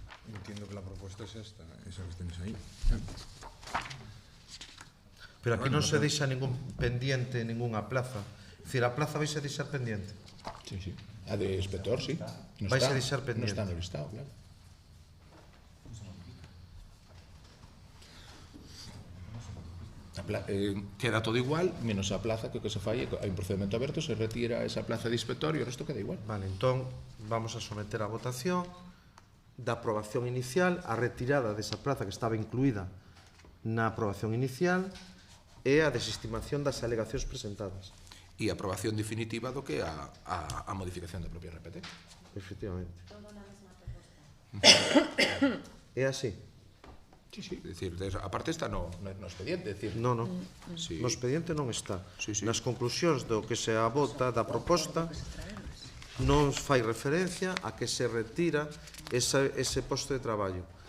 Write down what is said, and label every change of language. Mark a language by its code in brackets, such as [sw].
[es] Entiendo que la propuesta es esta, esa que tenéis ahí. [gl] Pero aquí non se deixa ningún pendiente, [es] ninguna plaza. [gl] É dicir, a plaza vai se deixar pendiente. Sí, sí. A de inspector, sí. Vais a deixar pendiente. Non está no listado, claro. Queda todo igual, menos a plaza que se fai, hai un procedimento aberto, se retira esa plaza de inspector e o resto queda igual. Vale, entón, vamos a someter a votación da aprobación inicial, a retirada desa plaza que estaba incluída na aprobación inicial e a desestimación das alegacións presentadas. E a aprobación definitiva do que a modificación da propia RPT. Efectivamente. É así? Sí, sí, é dicir, a parte está no expediente, é dicir. Non, non. Sí. No expediente non está. Sí, sí. Nas conclusións do que se avota da proposta non fai referencia a que se retira ese posto de traballo.